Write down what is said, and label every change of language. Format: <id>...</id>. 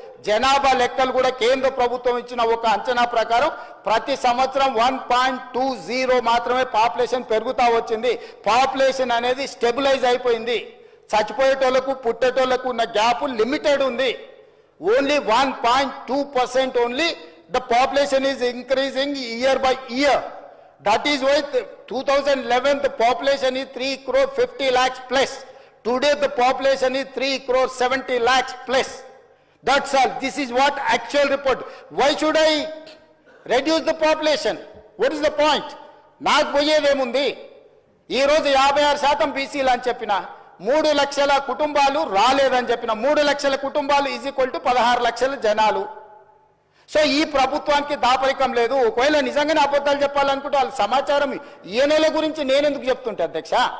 <te>జనాభా లెక్కలు కూడా కేంద్ర ప్రభుత్వం ఇచ్చిన ఒక అంచనా ప్రకారం ప్రతి సంవత్సరం 1.20 మాత్రమే పాపులేషన్ పెరుగుతా వచ్చింది. పాపులేషన్ అనేది స్టెబిలైజ్ అయిపోయింది. చచ్చిపోయేటోళ్లకు పుట్టేటోళ్లకు ఉన్న గ్యాప్ లిమిటెడ్ ఉంది.</te> <en>Only 1.2% only the population is increasing year by year. That is why 2011 the population is 3.50 crore plus. Today the population is 3.70 crore plus. That's all. This is what actual report. Why should I reduce the population? What is the point?</en> <te>నాకు పోయేదేముంది? ఈరోజు 56% బీసీలు అని చెప్పిన 3 లక్షల కుటుంబాలు రాలేదని చెప్పిన. 3 లక్షల కుటుంబాలు</te> <en>is equal to</en> <te>16 లక్షల జనాలు. సో ఈ ప్రభుత్వానికి దాపరికం లేదు. ఒకవేళ నిజంగానే అబద్ధాలు చెప్పాలనుకుంటే వాళ్ళ సమాచారం ఈయనల గురించి నేను ఎందుకు చెప్తుంటే అధ్యక్ష?</te>